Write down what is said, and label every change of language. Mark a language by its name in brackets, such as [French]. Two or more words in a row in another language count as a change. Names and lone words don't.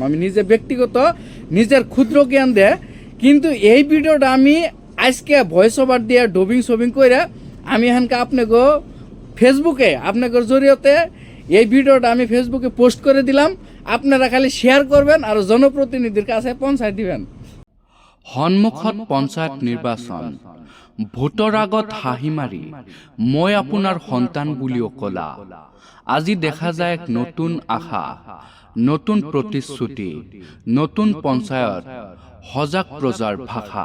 [Bangla] আমি নিজে ব্যক্তিগত নিজের ক্ষুদ্র জ্ঞান দিয়ে, কিন্তু এই ভিডিওটা আমি আজকে [English] voice over [Bangla] দিয়ে ডবিং করে আমি এখানকে আপনাদের জরিয়তে এই ভিডিওটা আমি ফেসবুকে পোস্ট করে দিলাম। আপনারা খালি শেয়ার করবেন আর জনপ্রতিনিধির কাছে পৌঁছায় দিবেন। [Assamese] সন্মুখত পঞ্চায়ত নিৰ্বাচন, ভোটৰ আগত হাঁহি মাৰি মই আপোনাৰ সন্তান বুলিও কলা। আজি দেখা যায় এক নতুন আশা, নতুন প্ৰতিশ্ৰুতি, নতুন পঞ্চায়ত, সজাগ প্ৰজাৰ ভাষা।